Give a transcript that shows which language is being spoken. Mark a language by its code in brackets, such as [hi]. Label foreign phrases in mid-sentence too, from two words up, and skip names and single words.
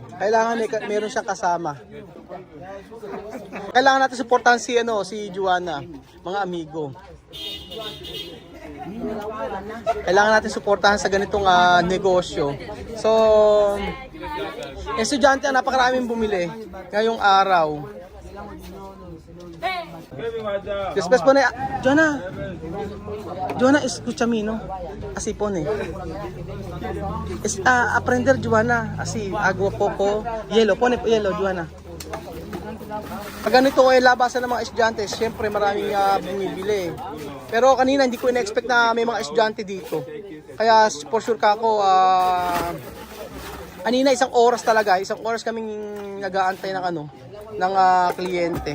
[tl] Kailangan meron siyang kasama. Kailangan natin suportahan si Joanna, mga amigo. Kailangan natin suportahan sa ganitong negosyo. So, estudyante, napakaraming bumili ngayong araw. [es] Después pone, Joanna, escúchame, ¿no? Así pone. Aprender, Joanna, así, agua poco, hielo, pone hielo, Joanna. [tl] Pag ganito ay labasan ng mga estudyante, syempre maraming bumibili. Pero kanina hindi ko ina-expect na may mga estudyante dito. Kaya [en] for sure [tl] ka ako, kanina isang oras kaming nag-aantay ng kliyente.